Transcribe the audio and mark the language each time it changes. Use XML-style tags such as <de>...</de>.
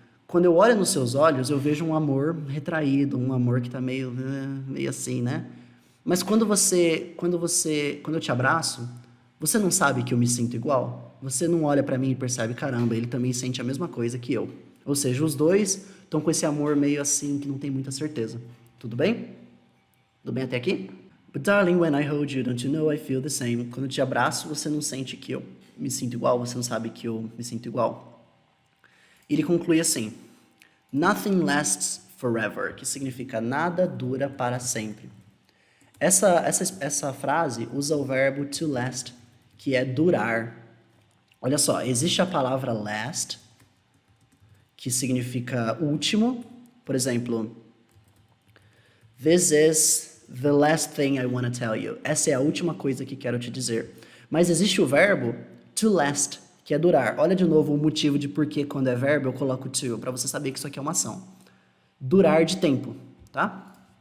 <pt>Quando eu olho nos seus olhos, eu vejo um amor retraído, um amor que tá meio assim, né? Mas quando eu te abraço, você não sabe que eu me sinto igual? Você não olha pra mim e percebe, caramba, ele também sente a mesma coisa que eu. Ou seja, os dois estão com esse amor meio assim, que não tem muita certeza. Tudo bem? Tudo bem até aqui?</pt> <en>But darling, when I hold you, don't you know I feel the same?</en> <pt>Quando eu te abraço, você não sente que eu me sinto igual, você não sabe que eu me sinto igual. E ele conclui assim,</pt> <en>nothing lasts forever,</en> <pt>que significa nada dura para sempre. Essa frase usa o verbo to last, que é durar. Olha só, existe a palavra last, que significa último. Por exemplo,</pt> <en>this is the last thing I want to tell you.</en> <pt>Essa é a última coisa que quero te dizer. Mas existe o verbo to last, que é durar. Olha de novo o motivo de por que quando é verbo eu coloco to, para você saber que isso aqui é uma ação. Durar de tempo, tá?</pt>